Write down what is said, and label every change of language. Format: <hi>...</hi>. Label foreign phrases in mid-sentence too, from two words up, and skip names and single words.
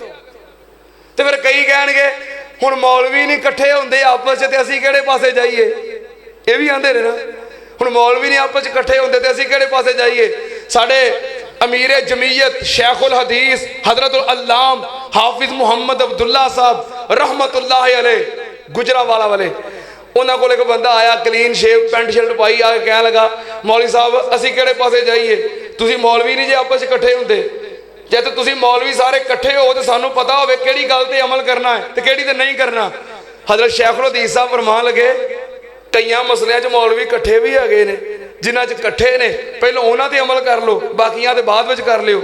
<pa>تو پھر کئی کہنگے ہن مولوی نہیں اکٹھے ہوندے آپس چ، اسیں کہڑے پاسے جائیے، یہ بھی آندے نے نا. ہن مولوی نہیں آپس چ اکٹھے ہوندے تے اسیں کہڑے پاسے جائیے. ساڈے امیر جمعیت شیخ الحدیث حضرت علامہ حافظ محمد عبداللہ صاحب</pa> <ar>رحمۃ اللہ علیہ</ar> <pa>گجراوالا والے، انہوں نے کو ایک بندہ آیا</pa> <en>clean shave pant shirt</en> <pa>پائی آ کے کہہ لگا مولوی صاحب اسی کہڑے پاسے جائیے، تسیں مولوی نہیں جے آپس اکٹھے ہوندے، جے تو تسیں مولوی سارے اکٹھے ہو تو سانوں پتا ہووے کہڑی گل تے عمل کرنا ہے تے کہڑی تے نہیں کرنا. حضرت شیخ الحدیث صاحب فرمان لگے کئی مسلیاں چ مولوی اکٹھے بھی ہے نے، جنہاں چ اکٹھے نے پہلے انہاں تے عمل کر لو، باقیاں تے بعد وچ کر لیو.</pa>